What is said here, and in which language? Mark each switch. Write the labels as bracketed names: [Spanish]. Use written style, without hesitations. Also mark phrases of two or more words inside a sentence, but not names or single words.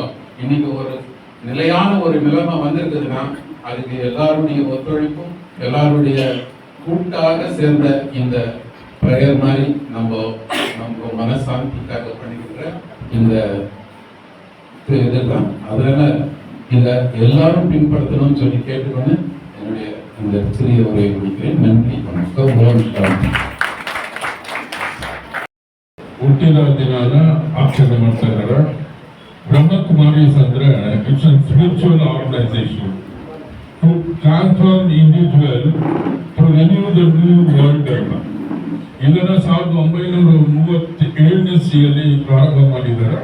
[Tamil] இன்னைக்கு ஒரு நிலையான ஒரு நிலைமை வந்திருக்குதுன்னா அதுக்கு எல்லாருடைய ஒத்துழைப்பும் எல்லாருடைய கூட்டாக சேர்ந்த இந்த பிரேயர் மாதிரி நம்ம மனசாந்திக்காக பண்ணிக்கிற இந்த இதுதான். அதனால இதை எல்லாரும் பின்பற்றணும்னு சொல்லி கேட்டுக்கொண்டு என்னுடைய இந்த சிறிய உரையை முடிக்கிறேன். நன்றி, வணக்கம். ஓம் சாந்தி. [Kannada] ಹುಟ್ಟಿದ ದಿನಾನ ಆಚರಣೆ ಮಾಡ್ತಾ ಇದ್ದಾರೆ. [English] ಬ್ರಹ್ಮಕುಮಾರೀಸ್ ಅಂದ್ರೆ it's a spiritual organisation to transform individual to renew the new world ಅನ್ನ. [Kannada] ಇದನ್ನ 1937ನೇ ಇಸ್ವಿಯಲ್ಲಿ ಪ್ರಾರಂಭ ಮಾಡಿದ್ದಾರೆ.